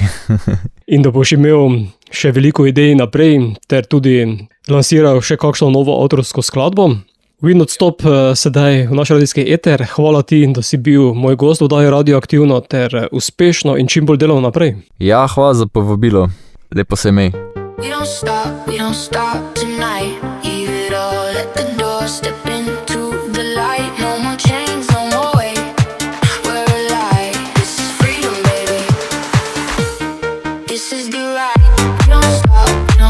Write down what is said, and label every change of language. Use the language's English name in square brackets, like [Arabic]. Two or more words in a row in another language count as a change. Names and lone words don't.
[Slovenian] In da boš imel še veliko idej naprej, ter tudi lansiral še kakšno novo avtorsko skladbo. We Don't Stop sedaj v naš radijski eter. Hvala ti, da si bil moj gost v oddaji Radioaktivno, ter uspešno in čim bolj delal naprej. Ja, hvala za povabilo. Lepo se imej. [English] We don't stop tonight. Leave it all at the door, step into the light. No more chains, no more weight. We're alive, this is freedom, baby. This is the ride. We don't stop.